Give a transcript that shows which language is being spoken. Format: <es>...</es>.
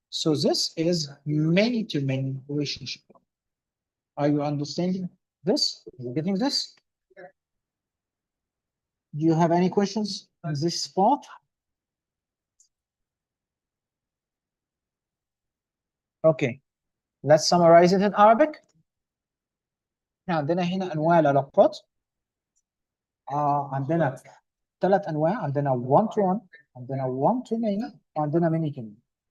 <en>So this is many-to-many relationship. Are you understanding this? Are you getting this? Do you have any questions on this spot? Okay, let's summarize it in Arabic.</en> <ar>عندنا هنا أنواع العلاقات. عندنا 3 أنواع، عندنا</ar> <en>one to one،</en> <ar>عندنا</ar> <en>one to many،</en> <ar>وعندنا</ar> <en>many to many.</en>